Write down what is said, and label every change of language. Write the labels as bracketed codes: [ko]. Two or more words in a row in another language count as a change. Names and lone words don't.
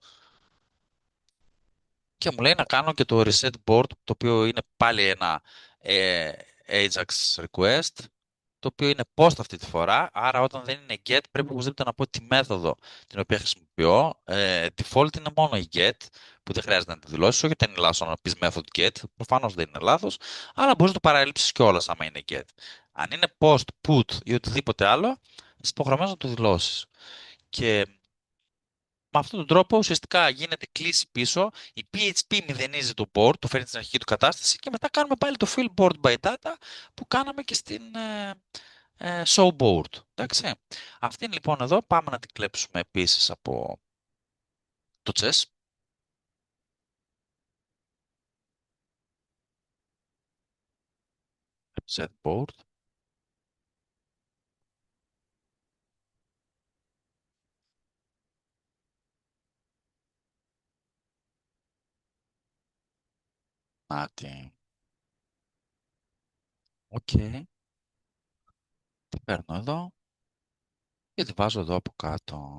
[el] Και μου λέει να κάνω και το [en] reset board, [el] το οποίο είναι πάλι ένα [en] Ajax request, [el] το οποίο είναι post αυτή τη φορά, άρα όταν δεν είναι get πρέπει οπωσδήποτε να πω τη μέθοδο την οποία χρησιμοποιώ. Default είναι μόνο η get, που δεν χρειάζεται να τη δηλώσεις, όχι ότι είναι λάθος να πεις [en] method get, [el] προφανώς δεν είναι λάθος, αλλά μπορείς να το παραλείψεις κιόλας άμα είναι get. Αν είναι post, put ή οτιδήποτε άλλο, είσαι υποχρεωμένος να το δηλώσεις. Και με αυτόν τον τρόπο ουσιαστικά γίνεται κλίση πίσω, η PHP μηδενίζει το board, το φέρνει στην αρχική του κατάσταση και μετά κάνουμε πάλι το [en] fill board by data [el] που κάναμε και στην show board. Εντάξει. Αυτή λοιπόν εδώ πάμε να την κλέψουμε επίσης από το chess. [en] Set board. [el] Να την. Οκ. Την παίρνω εδώ και τη βάζω εδώ από κάτω.